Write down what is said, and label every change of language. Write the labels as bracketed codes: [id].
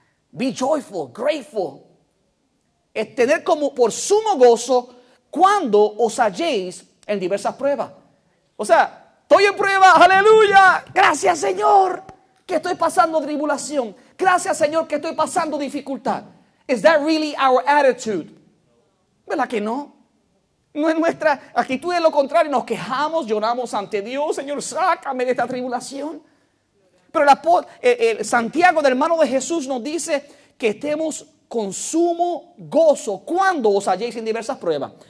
[en] Be joyful, grateful. [es] Es tener como por sumo gozo cuando os halléis en diversas pruebas. O sea, estoy en prueba, aleluya. Gracias, Señor, que estoy pasando tribulación. Gracias, Señor, que estoy pasando dificultad. [en] Is that really our attitude? [es] ¿Verdad que no? No es nuestra actitud, de lo contrario, nos quejamos, lloramos ante Dios, Señor, sácame de esta tribulación. Pero Santiago, el hermano de Jesús, nos dice que estemos con sumo gozo cuando os halléis en diversas pruebas.